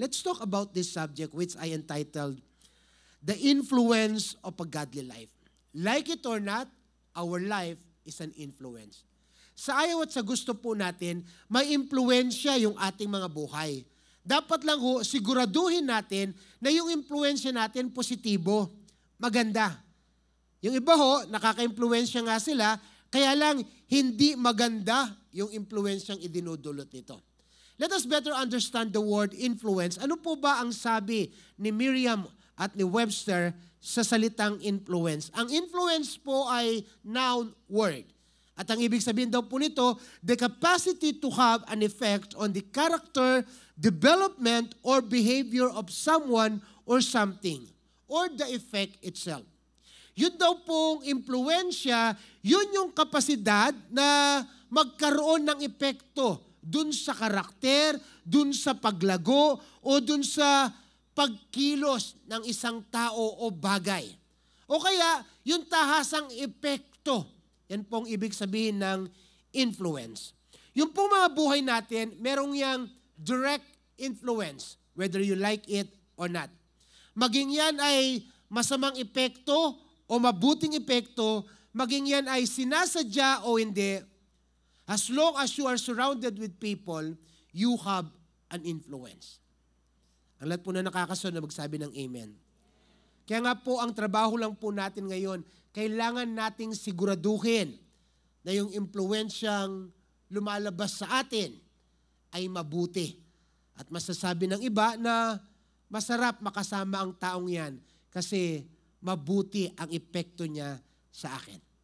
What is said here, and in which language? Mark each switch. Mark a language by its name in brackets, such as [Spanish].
[English] Let's talk about this subject which I entitled, The Influence of a Godly Life. Like it or not, our life is an influence. [Filipino] Sa ayaw at sa gusto po natin, may impluensya yung ating mga buhay. Dapat lang ho, siguraduhin natin na yung impluensya natin positibo, maganda. Yung iba ho, nakaka-impluensya nga sila, kaya lang hindi maganda yung impluensyang idinudulot nito. [English] Let us better understand the word influence. [Filipino] Ano po ba ang sabi ni Merriam at ni Webster sa salitang influence? Ang influence po ay noun word. At ang ibig sabihin daw po nito, [English] the capacity to have an effect on the character, development, or behavior of someone or something, or the effect itself. [Filipino] Yun daw pong impluensya, yun yung kapasidad na magkaroon ng epekto dun sa karakter, dun sa paglago, o dun sa pagkilos ng isang tao o bagay. O kaya, yung tahasang epekto, yan pong ibig sabihin ng influence. Yung pong mga buhay natin, merong yang direct influence, [English] whether you like it or not. [Filipino] Maging yan ay masamang epekto o mabuting epekto, maging yan ay sinasadya o hindi, [English] as long as you are surrounded with people, you have an influence. [Filipino] Ang lahat po na nakakasunod, magsabi ng amen. Kaya nga po, ang trabaho lang po natin ngayon, kailangan nating siguraduhin na yung impluensyang lumalabas sa atin ay mabuti. At masasabi ng iba na masarap makasama ang taong yan kasi mabuti ang epekto niya sa akin.